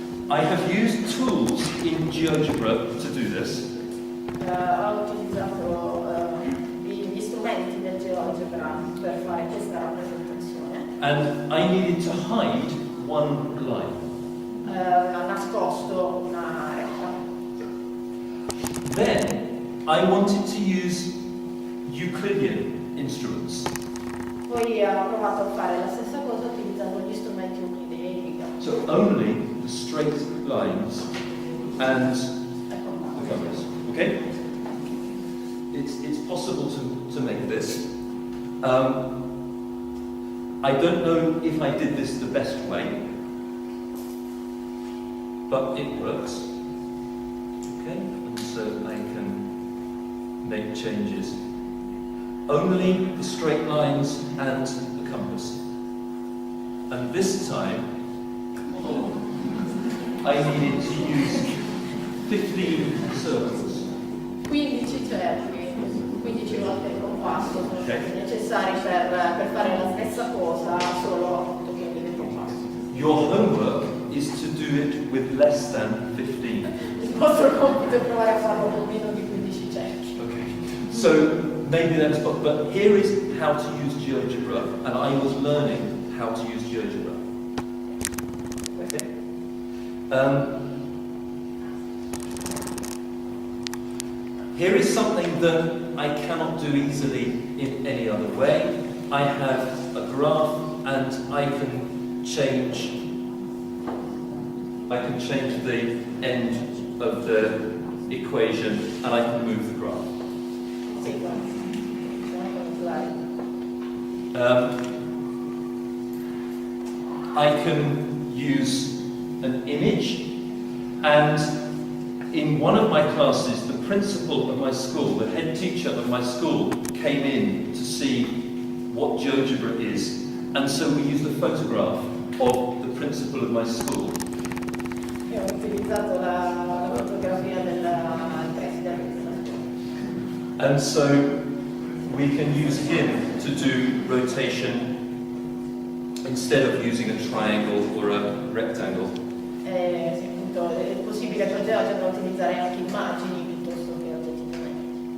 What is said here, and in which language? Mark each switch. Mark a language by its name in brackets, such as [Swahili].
[English] I have used tools in Geogebra to do this. [Italian] Ho utilizzato gli strumenti del Geogebra per fare questa rappresentazione. [English] And I needed to hide one line. [Italian] Ha nascosto una retta. [English] Then I wanted to use Euclidean instruments. [Italian] Poi ho provato a fare la stessa cosa utilizzando gli strumenti euclidei. [English] So only the straight lines and the compass. Okay? It's possible to make this. I don't know if I did this the best way, but it works. Okay? And so I can make changes. Only the straight lines and the compass. And this time, I needed to use 15 circles. [Italian] 15 cerchi, 15 volte il compasso sono [English] Okay. [Italian] necessari per fare la stessa cosa, solo 8 piedi del compasso. [English] Your homework is to do it with less than 15. [Italian] Il vostro compito è provare a farlo con meno di 15 cerchi. [English] Okay. So maybe that's but here is how to use GeoGebra, and I was learning how to use GeoGebra. Okay. Here is something that I cannot do easily in any other way. I have a graph and I can change the end of the equation and I can move the graph. [Italian] Sì, sono con slide. [English] I can use an image, and in one of my classes, the principal of my school, the head teacher of my school, came in to see what GeoGebra is, and so we used a photograph of the principal of my school. [Italian] Io ho utilizzato la fotografia del presidente della scuola. [English] And so we can use him to do rotation instead of using a triangle or a rectangle. [Italian] Sì, appunto, è possibile con GeoGebra utilizzare anche immagini piuttosto che oggetti geometrici.